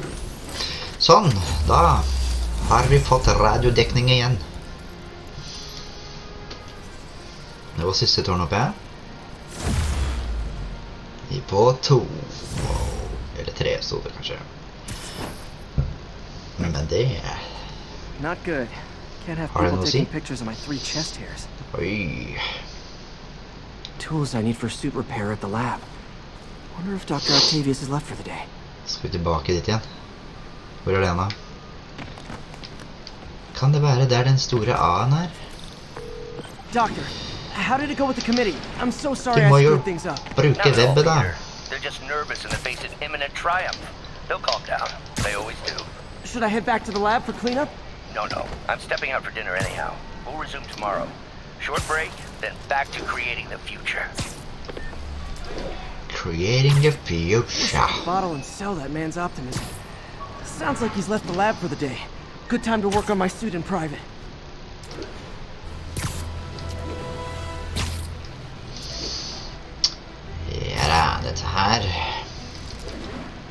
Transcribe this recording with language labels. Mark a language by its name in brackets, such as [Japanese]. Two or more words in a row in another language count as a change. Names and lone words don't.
[Norwegian] Sånn, da har vi fått radiodekning igjen. Det var siste tårn oppe her. På 2. Wow. Eller 3 stod det kanskje. Men det... [English] Not good. Can't have [Norwegian] Har det [English] people [Norwegian] noe å [English] taking [Norwegian] si? [English] pictures of my 3 chest hairs. [Norwegian] Oi. [English] Tools I need for suit repair at the lab. Wonder if Dr. Octavius is left for the day. [Norwegian] Skal vi tilbake dit igjen? Hvor det da? Kan det være der den store A-en er? [English] Doctor, how did it go with the committee? I'm so sorry [Norwegian] Du [English] I [Norwegian] må jo [English] screwed things up. [Norwegian] bruke webbet da. [English] They're just nervous in the face of imminent triumph. They'll calm down. They always do. Should I head back to the lab for cleanup? No. I'm stepping out for dinner anyhow. We'll resume tomorrow. Short break, then back to creating the future. Creating the future. Bottle and sell that man's optimism. Sounds like he's left the lab for the day. Good time to work on my suit in private. [Norwegian] Ja da, dette her.